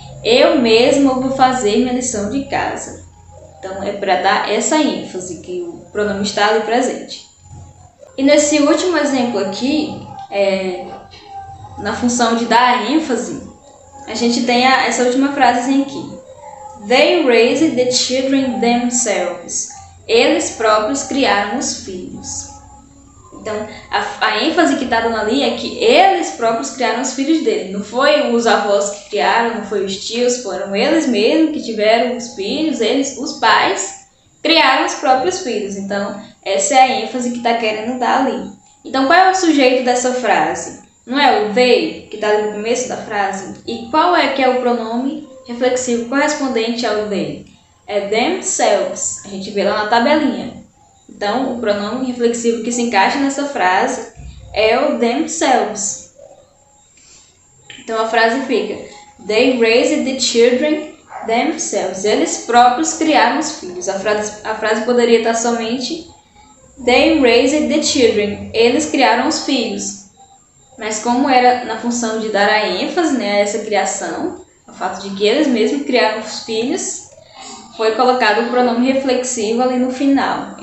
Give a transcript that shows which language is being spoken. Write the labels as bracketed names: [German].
[Portuguese] Eu mesma vou fazer minha lição de casa. Então, é para dar essa ênfase, que o pronome está ali presente. E nesse último exemplo aqui, na função de dar ênfase, a gente tem essa última frase aqui. [English] They raised the children themselves. [Portuguese] Eles próprios criaram os filhos. Então, a ênfase que está dando ali é que eles próprios criaram os filhos dele. Não foi os avós que criaram, não foi os tios, foram eles mesmos que tiveram os filhos, os pais, criaram os próprios filhos. Então, essa é a ênfase que está querendo dar ali. Então, qual é o sujeito dessa frase? Não é o they, que está ali no começo da frase? E qual é que é o pronome reflexivo correspondente ao they? É themselves. A gente vê lá na tabelinha. Então, o pronome reflexivo que se encaixa nessa frase é o themselves. Então, a frase fica: [English] They raised the children themselves. [Portuguese] Eles próprios criaram os filhos. A frase poderia estar somente [English] They raised the children. [Portuguese] Eles criaram os filhos. Mas como era na função de dar a ênfase, né, a essa criação, o fato de que eles mesmos criaram os filhos, foi colocado o pronome reflexivo ali no final.